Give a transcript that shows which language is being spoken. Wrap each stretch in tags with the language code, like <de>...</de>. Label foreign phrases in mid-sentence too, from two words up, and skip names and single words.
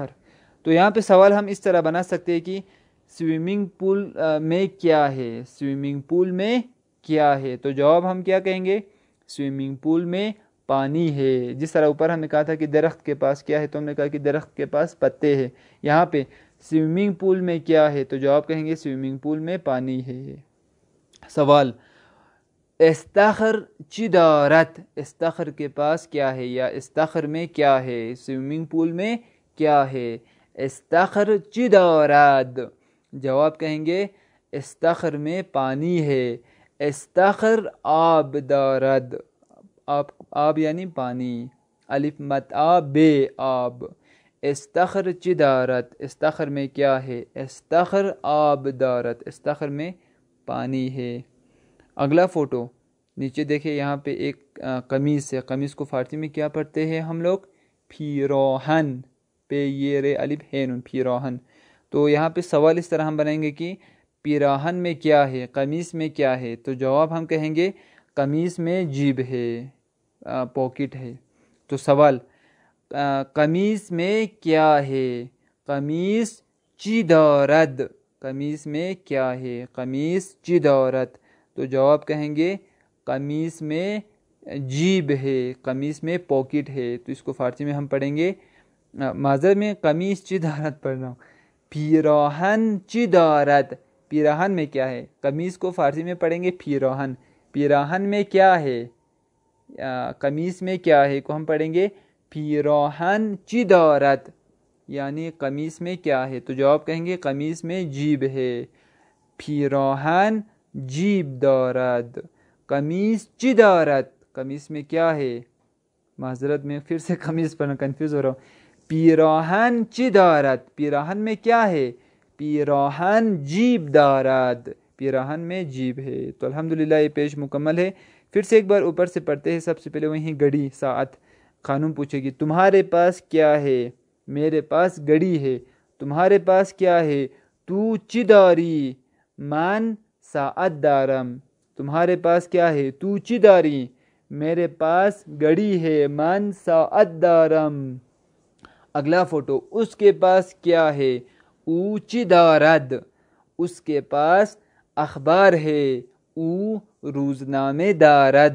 <ur>تو یہاں پہ سوال ہم اس طرح بنا سکتے ہیں کہ سوئمنگ پول میں کیا ہے, سوئمنگ پول میں کیا ہے. تو جواب ہم کیا کہیں گے, سوئمنگ پول میں پانی ہے. جس طرح اوپر ہم نے کہا تھا کہ درخت کے پاس کیا ہے, تو ہم نے کہا کہ درخت کے پاس پتے ہیں. یہاں پہ سوئمنگ پول میں کیا ہے, تو جواب کہیں گے سوئمنگ پول میں پانی ہے. سوال,</ur> <fa>استخر چی دارت,</fa> <ur>استخر کے پاس کیا ہے یا استخر میں کیا ہے, سوئمنگ پول میں کیا ہے.</ur> <fa>استخر چی دارد.</fa> <ur>جواب کہیں گے استخر میں پانی ہے.</ur> <fa>استخر آب دارد,</fa> <ur>آب یعنی پانی, الف مت آب بے آب.</ur> <fa>استخر چی دارت,</fa> <ur>استخر میں کیا ہے,</ur> <fa>استخر آب دارت,</fa> <ur>استخر میں پانی ہے. اگلا فوٹو نیچے دیکھیں, یہاں پہ ایک قمیص ہے. قمیص کو فارسی میں کیا پڑھتے ہیں ہم لوگ؟ پیراہن, پہ یہ رے الف ہے نون, پیراہن. تو یہاں پہ سوال اس طرح ہم بنائیں گے کہ پیراہن میں کیا ہے, قمیص میں کیا ہے. تو جواب ہم کہیں گے قمیص میں جیب ہے, پاکٹ ہے. تو سوال, قمیص میں کیا ہے,</ur> <fa>قمیص چی دارد,</fa> <ur>قمیص میں کیا ہے,</ur> <fa>قمیص چی دارد.</fa> <ur>تو جواب کہیں گے قمیص میں جیب ہے, قمیص میں پاکٹ ہے. تو اس کو فارسی میں ہم پڑھیں گے, معذرت میں</ur> <fa>قمیص چی دارد</fa> <ur>پڑھ رہا ہوں,</ur> <fa>پیراہن چی دارد.</fa> <ur>پیراہن میں کیا ہے, قمیص کو فارسی میں پڑھیں گے پیراہن. پیراہن میں کیا ہے, قمیص میں کیا ہے کو ہم پڑھیں گے</ur> <fa>پیراہن چی دارد,</fa> <ur>یعنی قمیص میں کیا ہے. تو جواب کہیں گے قمیص میں جیب ہے,</ur> <fa>پیراہن جیب دارد. قمیص چی دارد,</fa> <ur>قمیص میں کیا ہے, معذرت میں پھر سے قمیص پر کنفیوز ہو رہا ہوں.</ur> <fa>پیراہن چی دارد,</fa> <ur>پیراہن میں کیا ہے,</ur> <fa>پیراہن جیب دارد,</fa> <ur>پیراہن میں جیب ہے. تو الحمدللہ یہ پیج مکمل ہے. پھر سے ایک بار اوپر سے پڑھتے ہیں. سب سے پہلے وہیں گھڑی, ساعت. خانم پوچھے گی تمہارے پاس کیا ہے, میرے پاس گھڑی ہے. تمہارے پاس کیا ہے؟</ur> <fa>تو چی داری؟ من ساعت دارم.</fa> <ur>تمہارے پاس کیا ہے؟</ur> <fa>تو چی داری؟</fa> <ur>میرے پاس گھڑی ہے.</ur> <fa>من ساعت دارم.</fa> <ur>اگلا فوٹو، اس کے پاس کیا ہے؟</ur> <fa>او چی دارد؟</fa> <ur>اس کے پاس اخبار ہے.</ur> <fa>او روزنامے دارد.</fa>